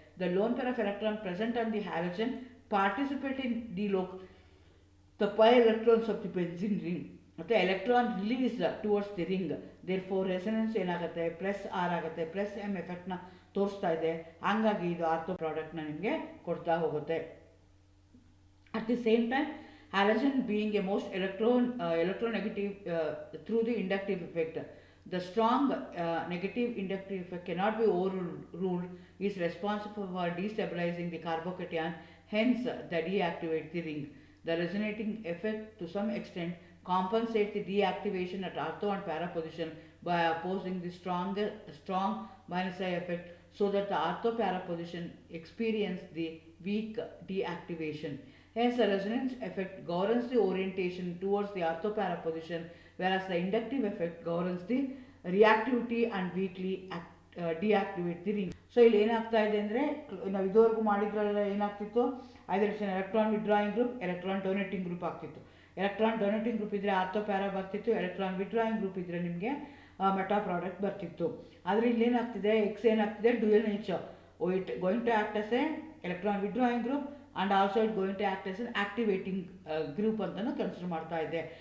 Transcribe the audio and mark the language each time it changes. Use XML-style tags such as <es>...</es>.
<en>The lone pair of electron present on the halogen participate in the pi electrons of the benzene ring. ಮತ್ತು electron release towards the ring. Therefore resonance</en> <kn>ಏನಾಗುತ್ತೆ, plus R ಆಗುತ್ತೆ, plus M ಎಫೆಕ್ಟ್ನ ತೋರಿಸ್ತಾ ಇದೆ. ಹಾಗಾಗಿ ಇದು ortho ಪ್ರಾಡಕ್ಟ್ನ ನಿಮಗೆ ಕೊಡ್ತಾ ಹೋಗುತ್ತೆ.</kn> <en>At the same time halogen being a most electronegative through the inductive effect. The strong negative inductive effect cannot be overruled, is responsible for destabilizing the carbocation, hence the deactivate the ring. The resonating effect to some extent compensates the deactivation at ortho and para position by opposing the strong minus I effect, so that the ortho para position experience the weak deactivation. Hence, the resonance effect governs the orientation towards the orthopara position, whereas the inductive effect governs the reactivity and weakly deactivate the ring.</en> <kn>So, ಇಲ್ಲಿ ಏನಾಗ್ತಾ ಇದೆ ಅಂದರೆ, ನಾವು ಇದುವರೆಗೂ ಮಾಡಿದ್ರಲ್ಲ ಏನಾಗ್ತಿತ್ತು, ಐದರ್ electron withdrawing group, electron donating group ಆಗ್ತಿತ್ತು. Electron donating group ಇದ್ದರೆ ಆರ್ಥೋಪ್ಯಾರಾ ಬರ್ತಿತ್ತು, ಎಲೆಕ್ಟ್ರಾನ್ ವಿಡ್ರಾಯಿಂಗ್ ಗ್ರೂಪ್ ಇದ್ದರೆ ನಿಮಗೆ ಮೆಟಾ ಪ್ರಾಡಕ್ಟ್ ಬರ್ತಿತ್ತು. ಆದರೆ ಇಲ್ಲೇನಾಗ್ತಿದೆ, ಎಕ್ಸ್ ಏನಾಗ್ತಿದೆ,</kn> <en>Dual nature. It going to act as a electron withdrawing group and also it going to act as an activating group</en> <kn>ಅಂತಲೂ consider ಮಾಡ್ತಾ ಇದೆ.</kn>